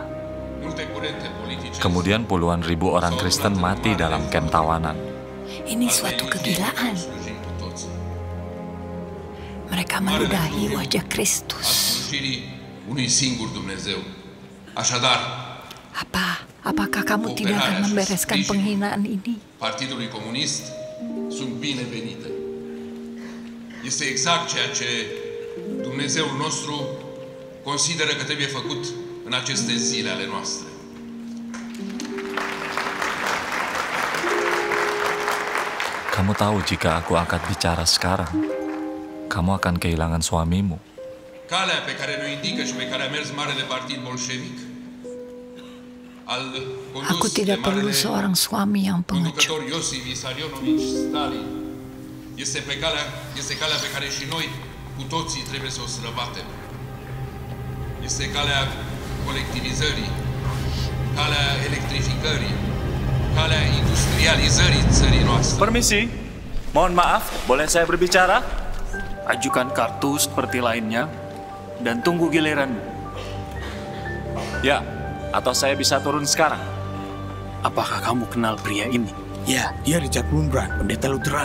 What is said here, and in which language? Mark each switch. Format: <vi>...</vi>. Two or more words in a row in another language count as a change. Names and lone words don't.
<id>Kemudian puluhan ribu orang Kristen mati dalam kamp tawanan. Ini suatu kegilaan. Mereka meludahi wajah Kristus. Apakah kamu tidak akan membereskan penghinaan ini?</id> <ro>Partidului Comunist sunt binevenite. Este exact ceea ce Dumnezeul nostru consideră că trebuie făcut în aceste zile ale noastre.</ro> <id>Kamu tahu jika aku angkat bicara sekarang, kamu akan kehilangan suamimu.</id> <ro>Calea pe care ne-o indică și pe care a mers Marele Partid Bolșevic,</ro> <id>Aku tidak perlu seorang suami yang pengecut.</id> <ro>conducător Iosif Vissarionovici Stalin, este calea pe care și noi cu toții trebuie să o străbatem. Este calea colectivizării, calea electrificării, calea industrializării țării noastre.</ro> <id>Permisi, mohon maaf, boleh saya berbicara? Ajukan kartu seperti lainnya dan tunggu giliranmu. Ya, atau saya bisa turun sekarang? Apakah kamu kenal pria ini? Ya, dia Richard Wurmbrand, pendeta Lutheran.</id>